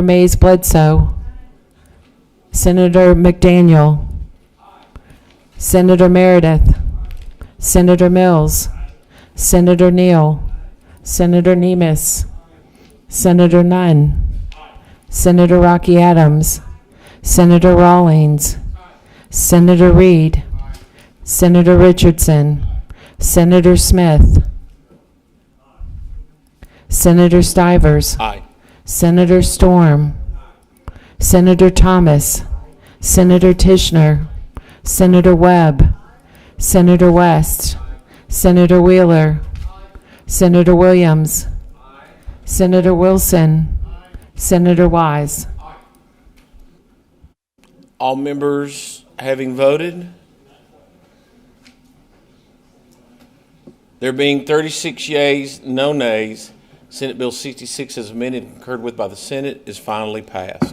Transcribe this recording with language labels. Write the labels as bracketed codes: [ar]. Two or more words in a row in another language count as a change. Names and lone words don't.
[en] Mays Bledsoe, Senator McDaniel, Senator Meredith, Senator Mills, Senator Neal, Senator Nemes, Senator Nunn, Senator Rocky Adams, Senator Rawlings, Senator Reed, Senator Richardson, Senator Smith, Senator Stivers, Aye. Senator Storm, Senator Thomas, Senator Tishner, Senator Webb, Senator West, Senator Wheeler, Senator Williams, Senator Wilson, Senator Wise. All members having voted, there being 36 yeas, no nays, Senate Bill 66 as amended and concurred with by the Senate is finally passed.